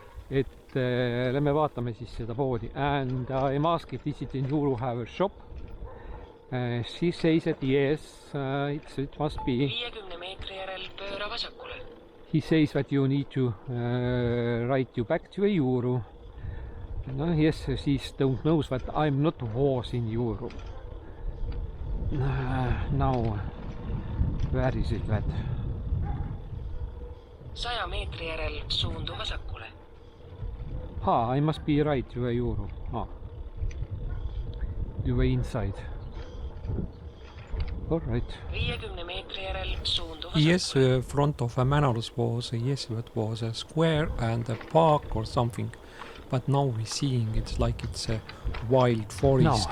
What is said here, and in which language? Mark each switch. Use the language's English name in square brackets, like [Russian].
[Estonian] Et lähme vaatame siis seda poodi. [English] And I asked if is it in Juuru have a shop. She says that yes, it must be. [Estonian] 50 meetri järel pööra vasakule. [English] He says that you need to ride you back to Juuru. No, yes, she don't know that I'm not was in Juuru. Now, where is it that? [Estonian] 100 meetri järel suundu vasakule. [English] I must be right to Juuru. To the inside. All right. [Estonian] 50 meetri järel suundu vasakule. [English] Yes, front of a manor was, yes, that was a square and a park or something. But now we're seeing it's like it's a wild forest.